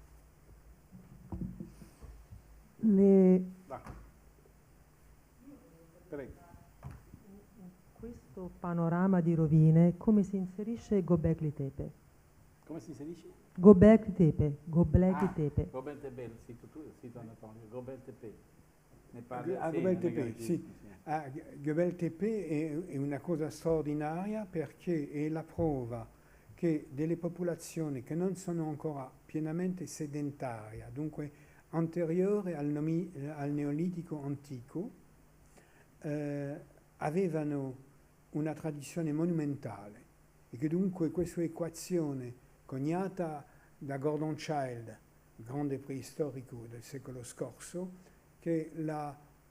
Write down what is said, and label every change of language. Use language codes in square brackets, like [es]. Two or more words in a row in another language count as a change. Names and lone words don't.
[it] Prego. Questo panorama di rovine, come si inserisce Göbekli Tepe? Come si inserisce? Göbekli Tepe. Göbekli Tepe, il sito anatomico, Göbekli Tepe. Ne parli? Göbekli Tepe, sì. Göbekli Tepe è una cosa straordinaria perché è la prova che delle popolazioni che non sono ancora pienamente sedentarie, dunque anteriore al Neolitico antico, avevano una tradizione monumentale e che dunque questa equazione coniata da Gordon Childe, grande preistorico del secolo scorso, che la